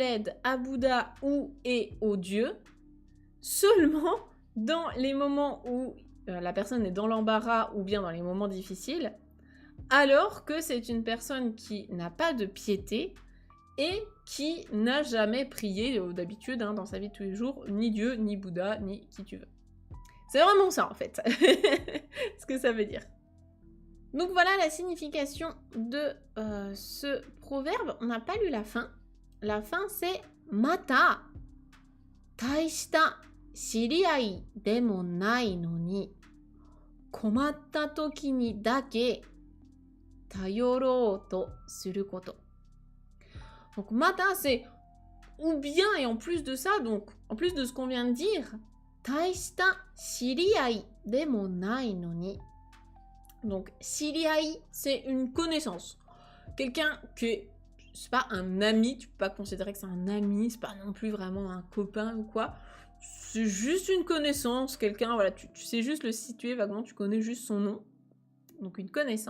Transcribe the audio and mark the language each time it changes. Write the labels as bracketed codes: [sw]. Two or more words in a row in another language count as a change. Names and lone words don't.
[fr] l'aide à Bouddha ou et aux dieux, seulement dans les moments où la personne est dans l'embarras ou bien dans les moments difficiles, alors que c'est une personne qui n'a pas de piété et qui n'a jamais prié d'habitude, hein, dans sa vie de tous les jours, ni Dieu, ni Bouddha, ni qui tu veux. C'est vraiment ça en fait, ce que ça veut dire. Donc voilà la signification de ce proverbe. On n'a pas lu la fin. La fin c'est [ja] また大した知り合いでもないのに困った時にだけ頼ろうとすること. [fr] Donc mata c'est ou bien, et en plus de ça, donc en plus de ce qu'on vient de dire, [ja] 大した知り合いでもないのに. [fr] Donc shiriai c'est une connaissance. Quelqu'un que c'est pas un ami, tu peux pas considérer que c'est un ami, c'est pas non plus vraiment un copain ou quoi. C'est juste une connaissance, quelqu'un, voilà, tu sais juste le situer vaguement, tu connais juste son nom.